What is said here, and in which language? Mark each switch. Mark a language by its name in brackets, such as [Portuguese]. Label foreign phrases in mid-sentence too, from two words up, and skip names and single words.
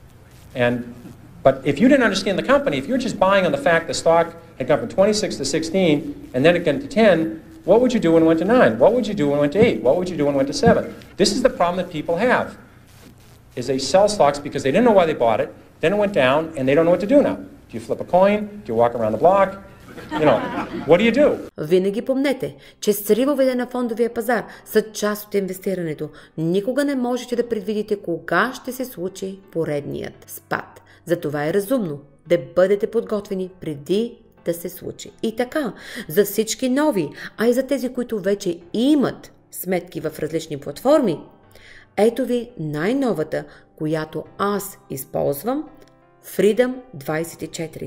[English] But if you didn't understand the company, if you're just buying on the fact the stock had gone from 26 to 16, and then it went to 10, what would you do when it went to 9? What would you do when it went to 8? What would you do when it went to 7? This is the problem that people have, is they sell stocks because they didn't know why they bought it, then it went down, and they don't know what to do now. Do you flip a coin? Do you walk around the block? What do you do? [Bulgarian] Винаги помнете, че сривовете на фондовия пазар са част от инвестирането. Никога не можете да предвидите кога ще се случи поредният спад. Затова е разумно да бъдете подготвени преди да се случи. И така, за всички нови, а и за тези, които вече имат сметки в различни платформи, ето ви най-новата, която аз използвам, Freedom 24.